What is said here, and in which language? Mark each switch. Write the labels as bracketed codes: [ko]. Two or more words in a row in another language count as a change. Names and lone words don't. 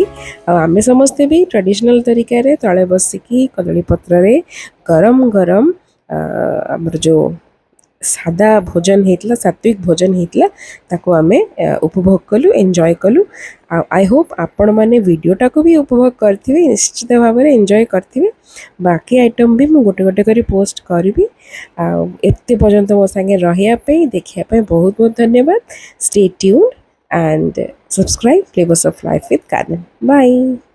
[or] ଆଉ ଆମେ ସମସ୍ତେ ବି ଟ୍ରାଡ଼ିସନାଲ୍ ତରିକାରେ ତଳେ ବସିକି କଦଳୀ ପତ୍ରରେ ଗରମ ଗରମ ଆମର ଯେଉଁ ସାଦା ଭୋଜନ ହେଇଥିଲା, ସାତ୍ଵିକ ଭୋଜନ ହେଇଥିଲା, ତାକୁ ଆମେ ଉପଭୋଗ କଲୁ, ଏନ୍ଜୟ କଲୁ। ଆଉ [en] I hope [or] ଆପଣମାନେ ଭିଡ଼ିଓଟାକୁ ବି ଉପଭୋଗ କରିଥିବେ, ନିଶ୍ଚିତ ଭାବରେ ଏନ୍ଜୟ କରିଥିବେ। ବାକି ଆଇଟମ୍ ବି ମୁଁ ଗୋଟେ ଗୋଟେ କରି ପୋଷ୍ଟ କରିବି। ଆଉ ଏତେ ପର୍ଯ୍ୟନ୍ତ ମୋ ସାଙ୍ଗେ ରହିବା ପାଇଁ, ଦେଖିବା ପାଇଁ ବହୁତ ବହୁତ ଧନ୍ୟବାଦ। [en] stay tuned and subscribe Flavors of Life with Carmen. Bye.